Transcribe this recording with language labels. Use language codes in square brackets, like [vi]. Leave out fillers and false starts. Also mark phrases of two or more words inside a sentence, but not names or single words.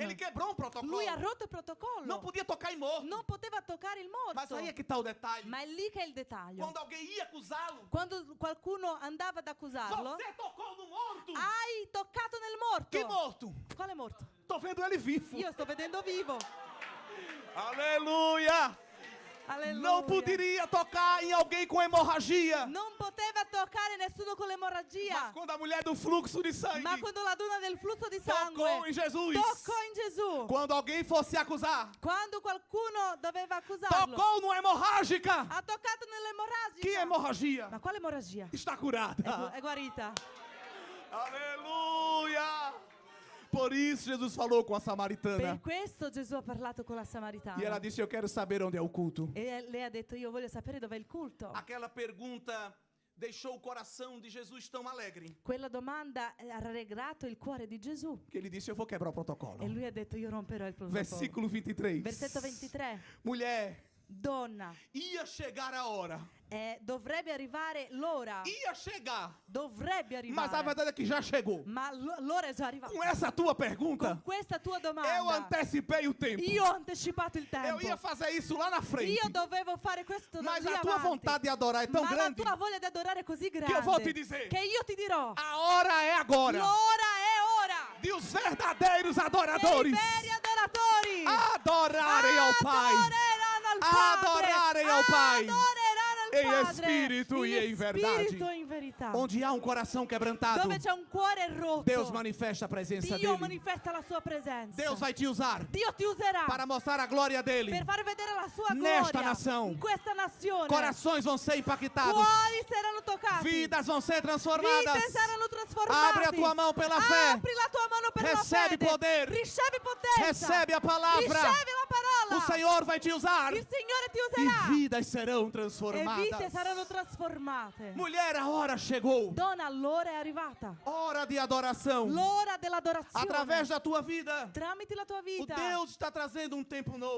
[pt] ele quebrou um protocolo. [it] Lui ha rotto il protocollo. [pt] Não podia tocar em morto. [it] Non poteva toccare il morto. [pt] Mas aí é que está o detalhe. [it] Ma è lì che è il dettaglio. [pt] Quando alguém ia acusá-lo, [it] Quando qualcuno andava ad accusarlo, [pt] você tocou no morto. [it] hai toccato nel morto. [pt] Que morto? [it] Quale morto? [pt] Tô vendo ele vivo. [it] Io sto vedendo vivo. [pt] Aleluia! [it] Alleluia. [pt] Não poderia tocar em alguém com hemorragia. [it] Non poteva toccare nessuno con l'emorragia. [pt] Mas quando a mulher do fluxo de sangue [it] Ma quando la donna del flusso di sangue [pt] tocou em Jesus, [it] toccò in Gesù, [pt] quando alguém fosse acusar, [it] quando qualcuno doveva accusarlo, [pt] tocou no hemorrágica. [it] ha toccato nell'emorragica. [pt] Que hemorragia? [it] Ma quale emorragia? [pt] Está curada. [it] È guarita. [pt] Aleluia! Por isso Jesus falou com a samaritana. [it] Per questo Gesù ha parlato con la Samaritana. [pt] E ela disse: eu quero saber onde é o culto. [it] E lei ha detto: io voglio sapere dov'è il culto. [pt] Aquela pergunta deixou o coração de Jesus tão alegre [it] Quella domanda ha rallegrato il cuore di Gesù. [pt] que ele disse: eu vou quebrar o protocolo. [it] E lui ha detto: io romperò il protocollo. [pt] Versículo 23. [it] Versetto 23. [pt] Mulher, [it] Donna, [pt] ia chegar a hora. [it] dovrebbe arrivare l'ora. [pt] Ia chegar. [it] Dovrebbe arrivare. [pt] Mas a verdade é que já chegou. [it] Ma l'ora è già arrivata. [pt] Com essa tua pergunta, [it] Con questa tua domanda [pt] eu antecipei o tempo. [it] io ho anticipato il tempo. [pt] Eu ia fazer isso lá na frente. [it] Io dovevo fare questo [pt] Mas [it] lì [pt] a tua [it] avanti. [pt] vontade de adorar é tão [it] Ma [pt] grande [it] la tua voglia di adorare è così grande [pt] que eu vou te dizer: [it] che io ti dirò: [pt] a hora é agora. [it] l'ora è ora [pt] De os verdadeiros [it] dei [pt] adoradores [it] veri adoratori [pt] adorarem ao Pai [it] adoreranno al Padre, [pt] Adorarem ao Pai [it] adoreranno al [pt] em [it] Padre [pt] espírito e em verdade. [it] spirito e in verità. [pt] Onde há um coração quebrantado, [it] Dove c'è un cuore rotto, [pt] Deus manifesta a presença [it] Dio [pt] dele. [it] manifesta la sua presenza. [pt] Deus vai te usar [it] Dio ti userà [pt] para mostrar a glória dele. [it] per far vedere la sua [pt] Nesta [it] gloria [pt] nação. [it] in questa nazione. [pt] Corações vão ser impactados, [it] Cuori saranno toccati, [pt] vidas vão ser transformadas. [it] vite saranno trasformate. [pt] Abre a tua mão pela fé, [it] Apri la tua mano per [pt] Recebe [it] la fede. [pt] poder. [it] Ricevi potenza. [pt] recebe a palavra. [it] Ricevi la parola. [pt] O Senhor vai te usar [it] Il Signore ti [pt] e [it] userà. [pt] vidas serão [it] E vite [pt] transformadas. [it] saranno trasformate. [pt] Mulher, a hora chegou. [it] Donna, l'ora è arrivata. [pt] Hora de adoração. [it] L'ora dell'adorazione. [pt] Através da tua vida, [it] Tramite la tua [pt] o [it] vita. [pt] Deus está trazendo um tempo novo.